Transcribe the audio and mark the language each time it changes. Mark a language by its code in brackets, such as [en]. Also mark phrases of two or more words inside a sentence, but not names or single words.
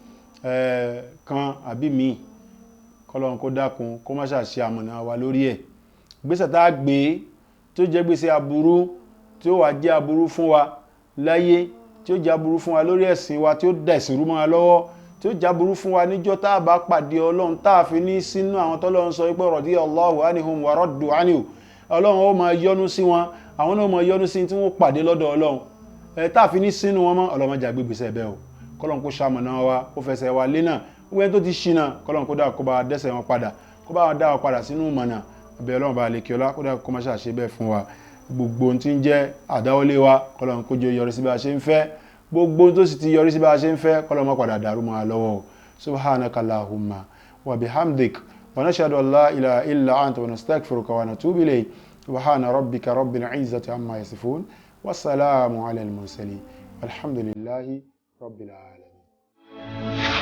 [yo] kan àbí míì kọ́lọ́run kó dákun kó má ṣàṣe àmọ̀nà wa lórí ẹ̀ ìgbésẹ̀ tá gbé tó jẹ́ gbèsè aburú tí ó wà jẹ́ aburú fún wa láyé tí ó jẹ́ aburú fún wa lórí ẹ̀sìn wa tí ó dá ẹ̀sìn rú mọ́ wa lọ́wọ́ tí ó jẹ́ aburú fún wa níjọ́ tá a bá pàdé ọlọ́run tá a fi ní sínú àwọn tọ́lọ́run sọ wípé [ar] رضي الله عنهم ورضوا عنه [yo] ọlọ́run ó máa yọ́nú sí wọn àwọn náà máa yọ́nú sí tí wọ́n pàdé lọ́dọ̀ ọlọ́run tá a fi ní sínú wọn mọ́ ọlọ́run jà gbé gbèsè bẹ́ẹ̀ o kọ́lọ́run kó ṣamọ̀nà wa ó fẹsẹ̀ wa lé náà wọ́n tó ti ṣìnà kọ́lọ́run kó dá kó bá dẹ́sẹ̀ wọn padà kó bá wọn dá wọn padà sínú mọ̀nà abẹ́ ọlọ́run bá lè kí ọlá kó dá kó má ṣàṣe bẹ́ẹ̀ fún wa gbogbo ohun tí ń jẹ́ àdáwọlé wa kọ́lọ́run kó jẹ́ yọrí sí bá a ṣe ń fẹ́ gbogbo ohun tó sì ti yọrí sí bá a ṣe ń fẹ́ kọ́lọ́run má padà dàrú mọ́ wa lọ́wọ́ [ar] سبحانك اللهم وبحمدك ونشهد أن لا إله إلا أنت ونستغفرك ونتوب إليك سبحان ربك رب العزة عما يصفون والسلام على المرسلين والحمد لله رب العالمين